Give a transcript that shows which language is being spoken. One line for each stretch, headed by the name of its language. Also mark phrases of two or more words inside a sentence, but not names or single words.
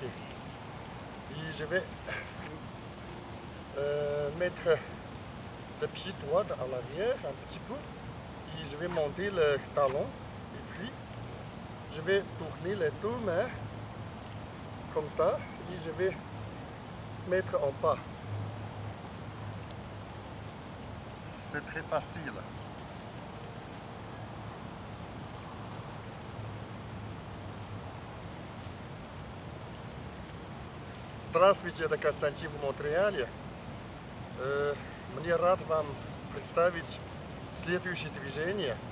French: Et je vais mettre le pied droit à l'arrière un petit peu. Et je vais monter le talon. Et puis, je vais tourner les deux mains comme ça. Et je vais mettre en pas. C'est très facile.
Russian: Здравствуйте, это Константин в Монреале. Мне рад вам представить следующее движение.